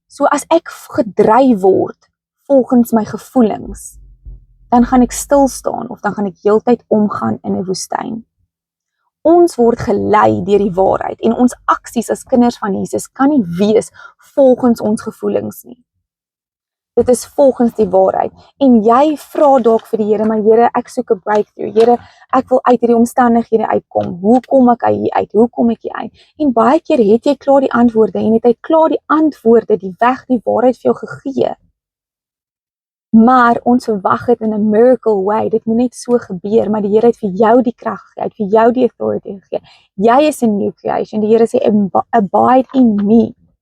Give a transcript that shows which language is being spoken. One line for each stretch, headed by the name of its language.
Afrikaans: So as ek gedryf word volgens my gevoelens, dan gaan ek stil staan of dan gaan ek heeltyd omgaan in 'n woestyn. Ons word gelei deur die waarheid en ons aksies as kinders van Jesus kan nie wees volgens ons gevoelens nie. Dit is volgens die waarheid. En jy vra dalk vir die Here, maar Here, ek soek 'n breakthrough. Here, ek wil uit hierdie omstandighede uitkom. Hoe kom ek hier uit? Hoe kom ek hier uit? En baie keer het jy klaar die antwoorde en het hy klaar die antwoorde, die weg, die waarheid vir jou gegee. Maar ons verwag dit in 'n miracle way. Dit moet net so gebeur, maar die Here het vir jou die krag gegee, het vir jou die authority gegee. Jy is 'n new creation. Die Here sê,
English: abide in me.